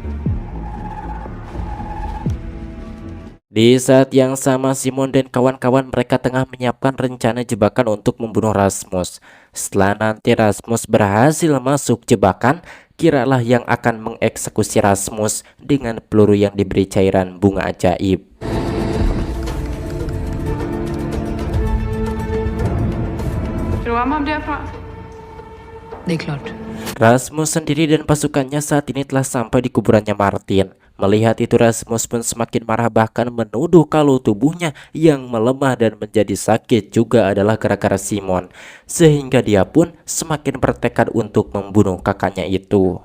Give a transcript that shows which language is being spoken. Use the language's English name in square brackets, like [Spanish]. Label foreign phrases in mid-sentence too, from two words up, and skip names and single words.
[Indonesian] Di saat yang sama Simon dan kawan-kawan mereka tengah menyiapkan rencana jebakan untuk membunuh Rasmus. Setelah nanti Rasmus berhasil masuk jebakan, kiralah yang akan mengeksekusi Rasmus dengan peluru yang diberi cairan bunga ajaib. [Swedish] Det är klart. [Indonesian] Rasmus sendiri dan pasukannya saat ini telah sampai di kuburannya Martin. Melihat itu Rasmus pun semakin marah, bahkan menuduh kalau tubuhnya yang melemah dan menjadi sakit juga adalah gara-gara Simon. Sehingga dia pun semakin bertekad untuk membunuh kakaknya itu.